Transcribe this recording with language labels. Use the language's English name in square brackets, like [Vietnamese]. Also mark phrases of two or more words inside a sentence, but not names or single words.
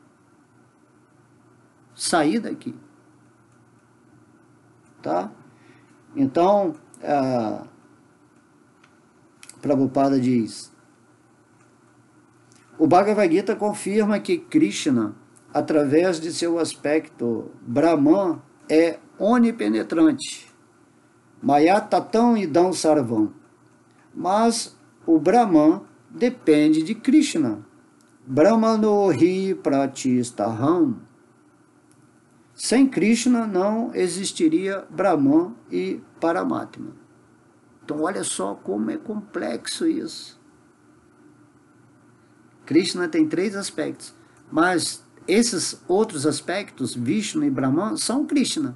[Portuguese] Sair daqui. Tá? Então, Prabhupada diz: o Bhagavad Gita confirma que Krishna, através de seu aspecto Brahman, é onipenetrante. [Sanskrit] मया ततम् इदं सर्वम्. [Portuguese] Mas o Brahman depende de Krishna. [Sanskrit] ब्रह्मणो हि प्रतिष्ठाहम्. [Portuguese] Sem Krishna não existiria Brahman e Paramatma. Então olha só como é complexo isso. Krishna tem 3 aspectos, mas esses outros aspectos, Vishnu e Brahman, são Krishna.